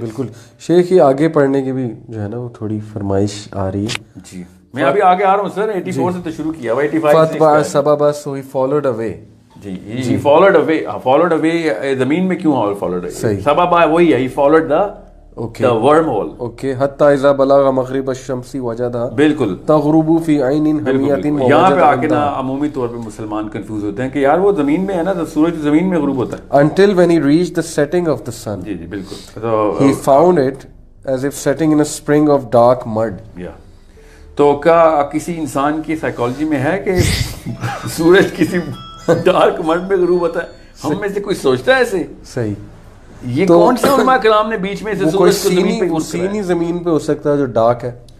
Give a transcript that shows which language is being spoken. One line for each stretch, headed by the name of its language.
Urdu: بالکل شیخ, یہ آگے پڑھنے کی بھی جو ہے نا وہ تھوڑی فرمائش آ رہی ہے. جی میں ابھی آگے آ رہا ہوں سر. 84 سے تو شروع کیا,
English: 85 سببا so he followed away. جی he followed away
Urdu: زمین میں کیوں
English: followed away؟
Urdu: سببا وہی ہے,
English: he followed the wormhole.
Urdu: Okay.
Arabic: حتی اذا بلغ مغرب الشمس وجدها
Urdu: بالکل
Arabic: تغرب فی عین حمیۃ.
Urdu: یہاں پہ آ کے نا عمومی طور پہ مسلمان کنفیوز ہوتے ہیں کہ یار وہ زمین میں ہے نا, سورج زمین میں غروب ہوتا ہے.
English: Until when he reached the setting of the sun.
Urdu: جی بالکل.
English: He found it as if setting in a spring of dark mud.
Urdu: تو کیا کسی انسان کی سائیکالوجی میں ہے کہ سورج کسی ڈارک مڈ میں غروب ہوتا ہے؟ ہم میں سے کوئی سوچتا ہے ایسے؟ صحیح. یہ کون سے علماء کلام نے بیچ میں سے سورج کو زمین پہ یوز سینی زمین پہ ہو سکتا ہے جو ڈارک ہے.